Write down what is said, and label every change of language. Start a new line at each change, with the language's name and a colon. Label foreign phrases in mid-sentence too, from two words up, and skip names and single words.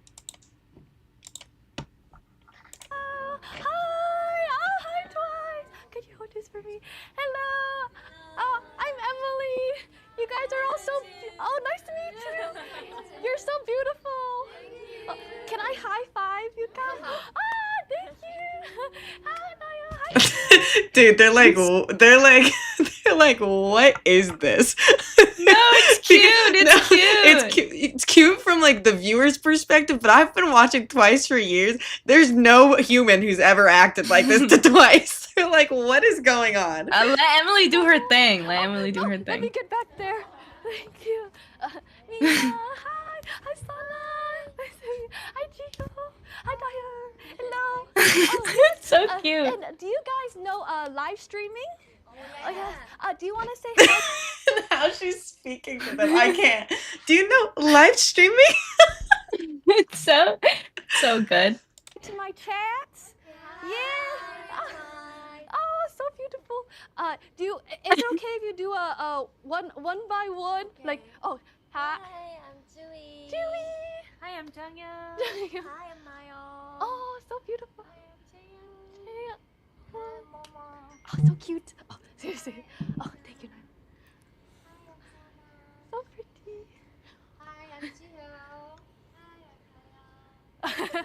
English: Hi, Twice. Could you hold this for me? Hello. I'm Emily. You guys are all so. Nice to meet you. You're so beautiful. Can I high five you guys? Thank you. Hi, Naya. Hi. Dude, they're like, what is this? No, it's cute. It's cute. It's cute from like the viewer's perspective, but I've been watching Twice for years. There's no human who's ever acted like this to Twice. They're like, what is going on? Let Emily do her thing. Let Emily do her Let me thing. get back there. Thank you. Mia, hi. Hi, Sana. Hi, Chico. Hi, Daya. Hello. It's so cute. And do you guys know live streaming? Oh, yeah. Do you want to say hi? Now she's speaking to them. I can't. Do you know live streaming? It's so good. To my chats? Yeah. Oh, so beautiful. Do you? Is it okay if you do a one by one? Like, oh, hi. Hi, I'm Chewy. Chewy. Hi, I'm Jungyeon. Hi, I'm Nayeon. Oh, so beautiful. Hi, I'm Jaeyoon. Oh, Hi, Momo. so cute. Oh, seriously. Oh, thank you. So pretty. Hi, I'm Jihyo.